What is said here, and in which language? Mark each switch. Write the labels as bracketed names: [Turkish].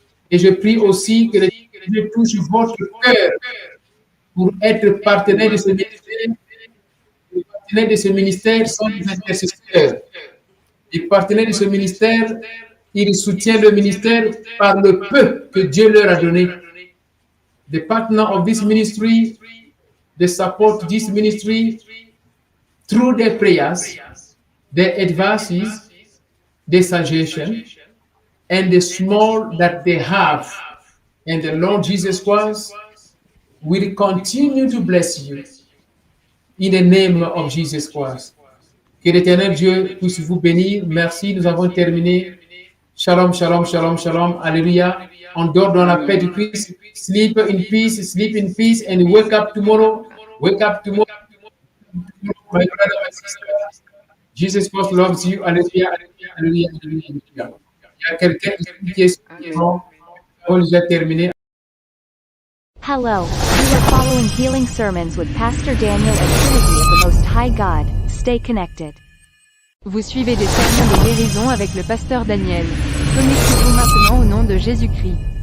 [French] Et je prie aussi que Dieu touche votre cœur pour être partenaire de ce ministère. Les partenaires de ce ministère sont des intercesseurs. Les partenaires de ce ministère, ils soutiennent le ministère par le peu que Dieu leur a donné. [English] The partner of this ministry, they support this ministry through their prayers, their advices, their suggestions, and the small that they have. And the Lord Jesus Christ will continue to bless you in the name of Jesus Christ. [French] Que l'Éternel Dieu puisse vous bénir. Merci, nous avons terminé. Shalom, shalom, shalom, shalom. Alléluia. On dort dans la paix du Christ. [English] Sleep in peace, and wake up tomorrow. Wake up tomorrow. My brother, my sister. Jesus Christ loves you. Alléluia, alléluia, alléluia, alléluia. [French] Il y a quelqu'un qui est on déjà terminé. [English] Hello, you are following Healing Sermons with Pastor Daniel and Trinity of the Most High God. Stay connected. [French] Vous suivez des sermons de guérison avec le pasteur Daniel. Connectez-vous maintenant au nom de Jésus-Christ.